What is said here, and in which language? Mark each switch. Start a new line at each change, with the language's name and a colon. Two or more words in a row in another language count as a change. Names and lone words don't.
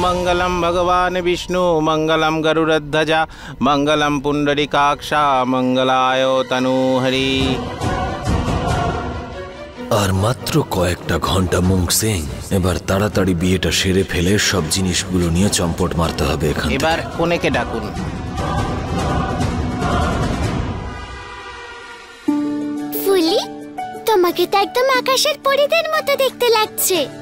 Sanskrit: मंगलम भगवान विष्णु मंगलम गरुड़ध्वजा मंगलम पुंडरीकाक्षा मंगलाय तनुहरि।
Bangla: আর মাত্র কয়েকটা ঘন্টা মুং সিং, এবার তাড়াতাড়ি বিয়েটা সেরে ফেলে সব জিনিসগুলো নিয়ে চম্পট মারতে হবে এখান থেকে। এবার কোনেকে ডাকুন। ফুলি, তোমাকে তো একদম আকাশের পরীদের মতো দেখতে লাগছে।